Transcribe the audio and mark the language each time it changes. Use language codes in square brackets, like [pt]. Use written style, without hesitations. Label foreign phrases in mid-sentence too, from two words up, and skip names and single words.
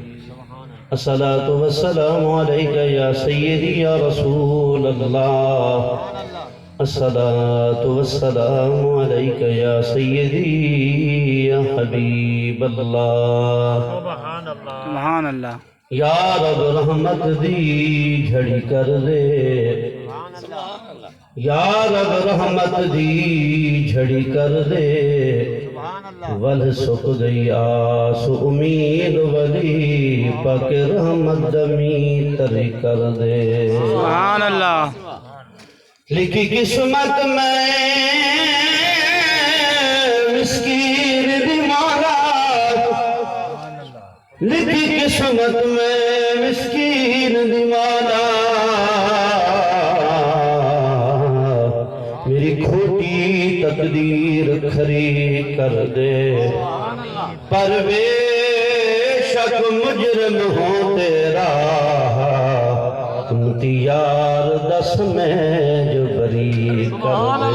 [ar] الصلاة والسلام عليك يا سيدي يا رسول الله. الصلاة والسلام عليك يا سيدي يا حبيب الله. سبحان اللہ. [pa] یا رب رحمت دی جھڑی کر دے، یا رب رحمت دی جھڑی کر دے، ول سک گئی آس امید ولی پاک رحمت دمی تری کر دے. [ar] سبحان اللہ. [pa] لکھی قسمت میں مسکین دی مولا، لکھی قسمت میں مسکین دی مولا، میری کھوٹی تقدیر کھری کر دے، پر بے شک مجرم ہوں تیرا امتیار دس میں جو بری کر دے.